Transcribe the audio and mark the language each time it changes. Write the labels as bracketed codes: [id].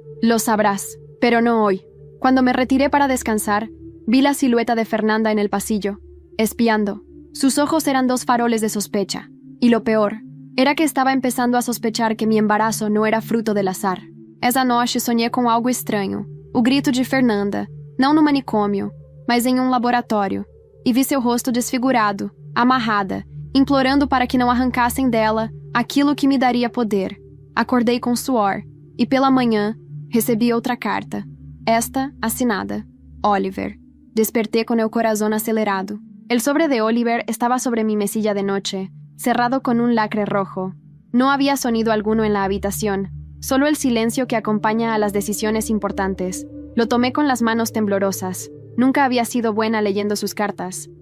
[es] Lo sabrás, pero no hoy. Cuando me retiré para descansar, vi la silueta de Fernanda en el pasillo, espiando. Sus ojos eran dos faroles de sospecha. Y lo peor, era que estaba empezando a sospechar que mi embarazo no era fruto del azar. Esa noche soñé [pt] com algo estranho. O grito de Fernanda, não no manicômio, mas em laboratório. E vi seu rosto desfigurado, amarrada, implorando para que não arrancassem dela aquilo que me daria poder. Acordei com suor, e pela manhã, recebi outra carta. Esta, assinada. Oliver. [es] Desperté con el corazón acelerado. El sobre de Oliver estaba sobre mi mesilla de noche, cerrado con un lacre rojo. No había sonido alguno en la habitación, solo el silencio que acompaña a las decisiones importantes. Lo tomé con las manos temblorosas. Nunca había sido buena leyendo sus cartas.